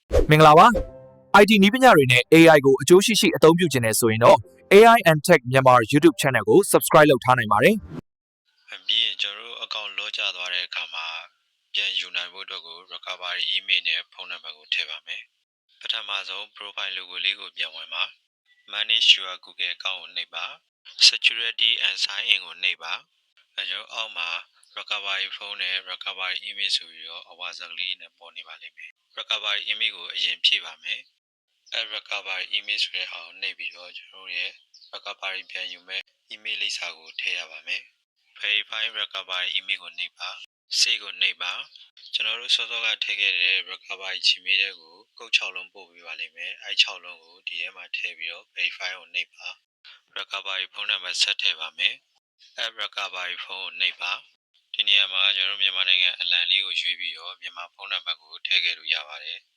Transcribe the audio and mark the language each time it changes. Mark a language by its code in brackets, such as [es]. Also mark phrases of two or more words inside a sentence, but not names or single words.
[my] မင်္ဂလာပါ IT နည်းပညာတွေနဲ့ AI ကိုအကျိုးရှိရှိအသုံးပြုခြင်းနဲ့ဆိုရင်တော့ AI and Tech မြန်မာ YouTube Channel ကို Subscribe လုပ်ထားနိုင်ပါတယ် ပြီးရင်ကျွန်တော်တို့ account လောကျသွားတဲ့အခါမှာပြန်ယူနိုင်ဖို့အတွက်ကို [en] recovery email [my] နဲ့ဖုန်းနံပါတ်ကိုထည့်ပါမယ်ပထမဆုံး [en] profile logo [my] လေးကိုပြန်ဝင်ပါ [en] manage your Google account [my] ကိုနှိပ်ပါ security [en] and sign in [my] ကိုနှိပ်ပါကျွန်တော်အောက်မှာ [en] recovery phone [my] နဲ့ [en] recovery email [my] ဆိုပြီးတော့အဝါစကလေးနဲ့ပေါ်နေပါလိမ့်မယ် [en] recovery email [my] ကိုအရင်ဖြည့်ပါ မယ် [en] recovery email [my] ဆိုတဲ့ဟာကိုနှိပ်ပြီးတော့ကျွန်တော်ရဲ့ recovery ပြန်ယူမဲ့ email လိပ်စာကိုထည့်ရပါမယ် [en] verify recovery email [my] ကိုနှိပ်ပါ save ကိုနှိပ်ပါကျွန်တော်တို့စောစောကထည့်ခဲ့တဲ့ [en] recovery Gmail [my] တွေကိုကုတ်6လုံးပို့ပေးပါလိမ့်မယ်အဲ6လုံးကိုဒီထဲမှာထည့်ပြီးတော့ verify ကိုနှိပ်ပါ recovery ဖုန်းနံပါတ်ဆက်ထည့်ပါမယ်recovery ဖုန်းကိုနှိပ်ပါဒီနေရာမှာကျွန်တော်မြန်မာနိုင်ငံအလံလေးကိုရွေးပြီးတော့မြန်မာဖုန်းနံပါတ်ကိုထည့်ခဲ့လို့ရပါတယ်